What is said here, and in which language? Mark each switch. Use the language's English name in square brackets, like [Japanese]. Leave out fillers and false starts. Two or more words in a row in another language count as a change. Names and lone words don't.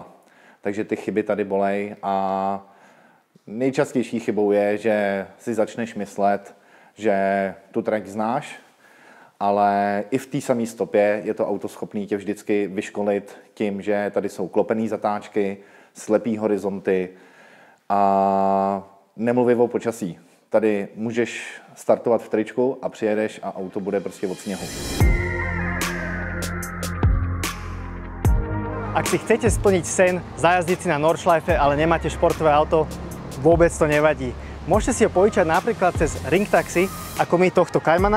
[Czech] Takže ty chyby tady bolej a nejčastější chybou je, že si začneš myslet, že tu trať znáš, ale i v té samé stopě je to auto schopné tě vždycky vyškolit tím, že tady jsou klopené zatáčky, slepý horizonty a nemluvím o počasí. Tady můžeš startovat v tričku a přijedeš a auto bude prostě od sněhu. [Slovak] Ak si chcete splniť sen, zajazdiť si na Nordschleife, ale nemáte športové auto, vôbec to nevadí. Môžete si ho požičať napríklad cez Ringtaxi, ako my tohto Caymana.